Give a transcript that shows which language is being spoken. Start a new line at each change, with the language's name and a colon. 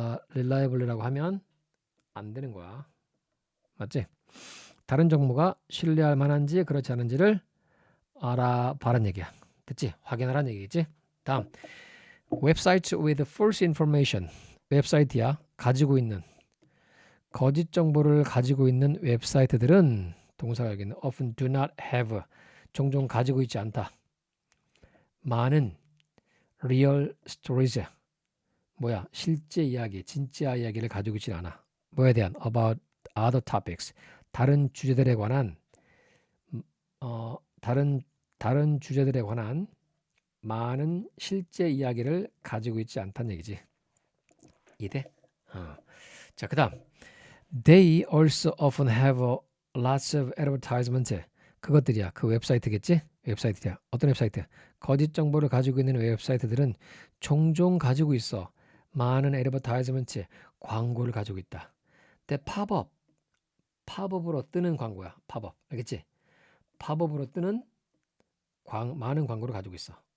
Korean: reliable이라고 하면 안 되는 거야. 맞지? 다른 정보가 신뢰할 만한지 그렇지 않은지를 알아봐라는 얘기야. 됐지? 확인하라는 얘기겠지? 다음
English: 웹사이트 with false information.
Korean: 웹사이트야. 가지고 있는 거짓 정보를 가지고 있는 웹사이트들은 동사가 여기는
English: often do not have
Korean: 종종 가지고 있지 않다. 많은
English: real stories
Korean: 뭐야 실제 이야기, 진짜 이야기를 가지고 있지 않아. 뭐에 대한
English: about other topics
Korean: 다른 주제들에 관한 다른 주제들에 관한 많은 실제 이야기를 가지고 있지 않다는 얘기지. 이해? 자, 그다음
English: they also often have lots of advertisement.
Korean: 그것들이야. 그 웹사이트겠지? 웹사이트야. 어떤 웹사이트? 거짓 정보를 가지고 있는 웹사이트들은 종종 가지고 있어. 많은 advertisement, 광고를 가지고 있다. 근데 팝업으로 뜨는 광고야. 팝업. 알겠지? 팝업으로 뜨는 많은 광고를 가지고 있어.